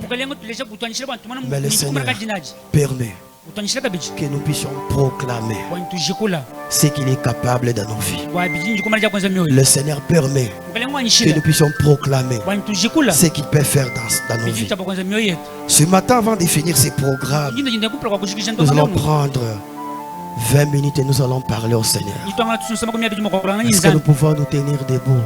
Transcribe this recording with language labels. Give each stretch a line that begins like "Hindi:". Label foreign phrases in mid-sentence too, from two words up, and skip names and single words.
French: Mais le Seigneur permet que nous puissions proclamer ce qu'il est capable dans nos vies. Le Seigneur permet que nous puissions proclamer ce qu'il peut faire dans nos vies. Ce matin, avant de finir ces programmes, nous allons prendre 20 minutes et nous allons parler au Seigneur.
Luba-Katanga: Itwanga tusunsa makumi abiri mu kwakulanga
French: Est-ce que nous nyinzani. pouvons nous tenir debout?